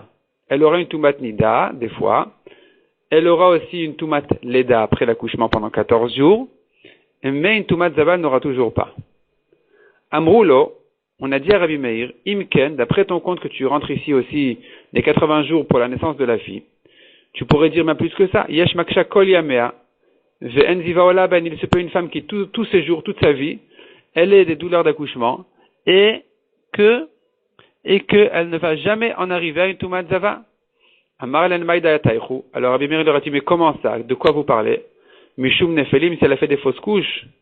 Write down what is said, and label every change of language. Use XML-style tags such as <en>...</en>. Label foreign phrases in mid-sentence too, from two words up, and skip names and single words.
<fr>Elle aura une</fr> <he>טומאת נידה,</he> <fr>des fois. Elle aura aussi une</fr> <he>טומאת לידה</he> <fr>après l'accouchement pendant 14 jours, mais une</fr> <he>טומאת זבה</he> <fr>n'aura toujours pas. Amroulo, on a dit à Rabbi Meir, Imken, d'après ton compte que tu rentres ici aussi les 80 jours pour la naissance de la fille, tu pourrais dire même plus que ça.</fr> <he>יש מקשה כל ימיה ואין זיבה עולה בהן,</he> <fr>il se peut une femme qui tous ses jours, toute sa vie, elle ait des douleurs d'accouchement, et qu'elle ne va jamais en arriver à une</fr> <he>טומאת זבה.</he> <fr>Alors Rabbi Meir leur a dit, mais comment ça? De quoi vous parlez?</fr> <he>משום נפלים,</he> <fr>si elle a fait des fausses couches.</fr>